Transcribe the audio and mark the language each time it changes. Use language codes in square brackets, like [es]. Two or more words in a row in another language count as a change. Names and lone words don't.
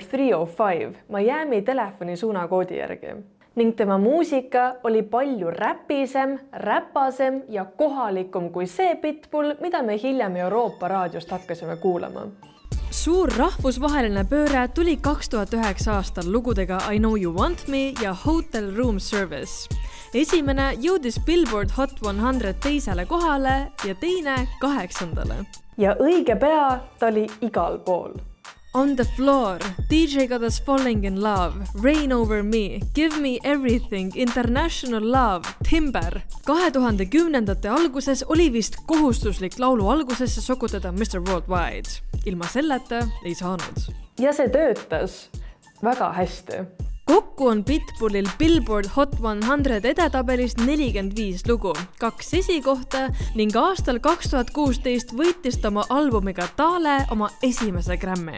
[et] 305 Miami telefoni suunakoodi järgi. Ning tema muusika oli palju räpisem, räpasem ja kohalikum kui see Pitbull, mida me hiljem Euroopa raadiost hakkasime kuulama. Suur rahvusvaheline pööre tuli 2009 aastal lugudega I Know You Want Me ja Hotel Room Service. Esimene jõudis Billboard Hot 100 teisele kohale ja teine 8. Ja õige pea ta oli igal pool. On the Floor, DJ got us falling in love, Rain over me, Give me everything, International love, Timber. 2010. alguses oli vist kohustuslik laulu algusesse sokutada Mr. Worldwide. Ilma selleta ei saanud. Ja see töötas väga hästi. Kokku on Pitbullil Billboard Hot 100 edetabelis 45 lugu, 2 esikohta ning aastal 2016 võitis ta oma albumiga Tale oma esimese Grammy.